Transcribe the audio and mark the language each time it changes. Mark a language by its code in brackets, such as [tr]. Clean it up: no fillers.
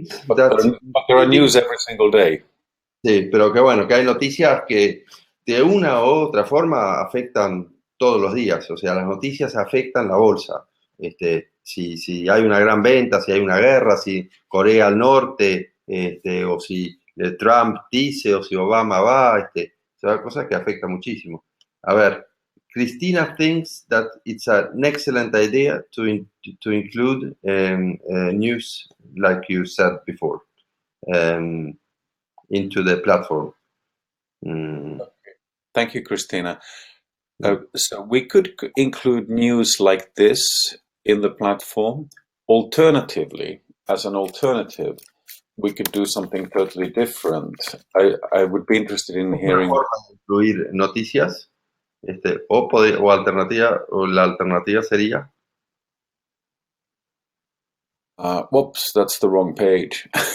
[en] But there are news every single day. [es] Sí, pero que bueno, que hay noticias que de una u otra forma afectan todos los días. O sea, las noticias afectan la bolsa. Si hay una gran venta, si hay una guerra, si Corea del Norte, o si Trump dice, o si Obama va, son cosas que afectan muchísimo. A ver, [en] Cristina thinks that it's an excellent idea to include news, like you said before. Into the platform. Thank you, Christina. So we could include news like this in the platform. Alternatively, as an alternative, we could do something totally different. I would be interested in hearing. [es] Incluir noticias, o alternativa, o la alternativa sería. [en] Whoops, that's the wrong page.